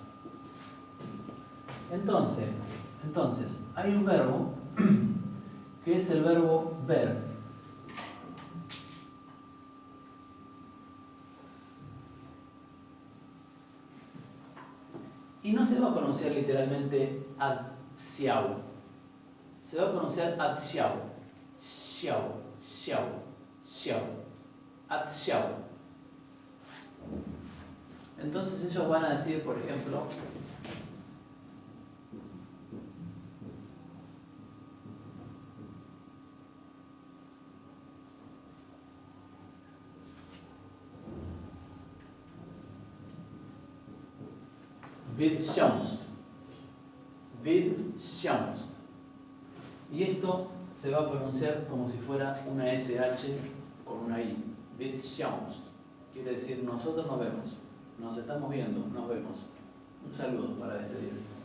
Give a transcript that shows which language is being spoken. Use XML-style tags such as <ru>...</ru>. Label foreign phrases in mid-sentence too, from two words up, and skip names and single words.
<es>Entonces, hay un verbo que es el verbo ver. Y no se va a pronunciar literalmente</es> <is>ad siau.</is> <es>Se va a pronunciar</es> <is>ad siau. Siau, siau, siau. Ad siau.</is> <es>Entonces ellos van a decir, por ejemplo,</es> <is>Við sjáumst. Við sjáumst.</is> <es>Y esto se va a pronunciar como si fuera una SH con una I.</es> <is>Við sjáumst.</is> <es>Quiere decir nosotros nos vemos. Nos estamos viendo, nos vemos. Un saludo para despedirse.</es>